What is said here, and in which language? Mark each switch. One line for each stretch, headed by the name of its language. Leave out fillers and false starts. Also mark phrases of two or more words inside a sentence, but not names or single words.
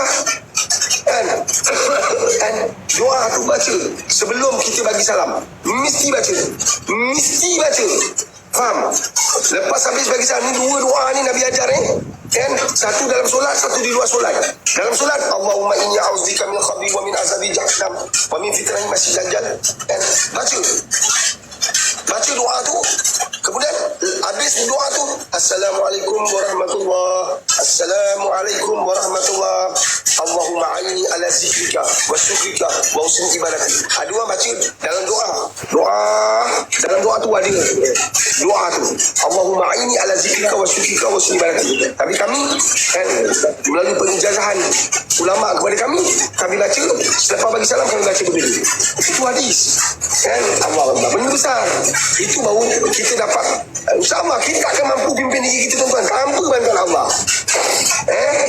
Malay: Kan doa tu baca sebelum kita bagi salam. Mesti baca. Faham? Lepas habis bagi salam ni, 2 doa ni Nabi ajar kan? Satu dalam solat, satu di luar solat. Dalam solat,
Arabic: اللهم إني أعوذ بك من خبث ومن عذاب جهنم ومن فتنة مسيح الدجال. Kan?
Malay: Baca doa tu. Kemudian habis doa tu,
Arabic: السلام عليكم ورحمة الله، السلام عليكم ورحمة الله، اللهم أعني على ذكرك وشكرك وحسن عبادتي.
Malay: Ada orang baca dalam doa dalam doa tu ada doa tu,
Arabic: اللهم أعني على ذكرك وشكرك وحسن عبادتي.
Malay: Tapi kami kan, melalui pengijazahan ulama kepada kami baca selepas bagi salam, kami baca begitu. Itu hadis kan. Allah benda besar. Itu baru kita dapat. InsyaAllah kita tak akan mampu pimpin diri kita tuan-tuan tanpa bantuan Allah.